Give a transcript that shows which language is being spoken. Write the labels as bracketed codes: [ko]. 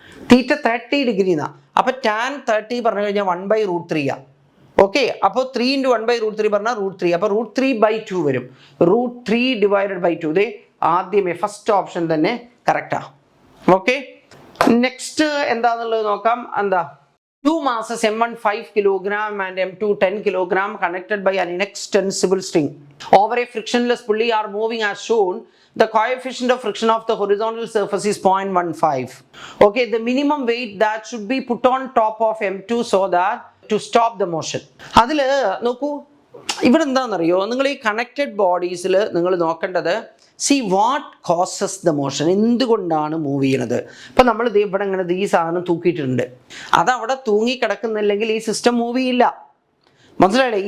[ml] തീറ്റ 30 degree എന്നാ. അപ്പം tan 30 പറഞ്ഞു കഴിഞ്ഞാൽ 1/√3 ആണ്. ഓക്കെ, അപ്പോൾ 3 × 1/√3 പറഞ്ഞാൽ √3. അപ്പോൾ √3/2 വരും. √3 ഡിവൈഡഡ് ബൈ 2. ഇതേ ആദ്യമേ ഫസ്റ്റ് ഓപ്ഷൻ തന്നെ കറക്റ്റാ. ഓക്കെ, നെക്സ്റ്റ് എന്താണെന്നുള്ളത് നോക്കാം. [en] എന്താ, 2 masses M1 5 kg and M2 10 kg connected by an inextensible string over a frictionless pulley are moving as shown. The coefficient of friction of the horizontal surface is 0.15. Okay, the minimum weight that should be put on top of M2 so that to stop the motion. [ml] അതിൽ നോക്കൂ, ഇവിടെ എന്താണെന്നറിയോ, നിങ്ങൾ ഈ connected ബോഡീസിൽ നിങ്ങൾ നോക്കേണ്ടത് [en] see what causes the motion, [ml] എന്തുകൊണ്ടാണ് move ചെയ്യണത്. ഇപ്പം നമ്മൾ ഇവിടെ ഇങ്ങനെ ഈ സാധനം തൂക്കിയിട്ടുണ്ട്, അതവിടെ തൂങ്ങി കിടക്കുന്നില്ലെങ്കിൽ ഈ സിസ്റ്റം മൂവ് ചെയ്യില്ല. മനസ്സിലായില്ലേ?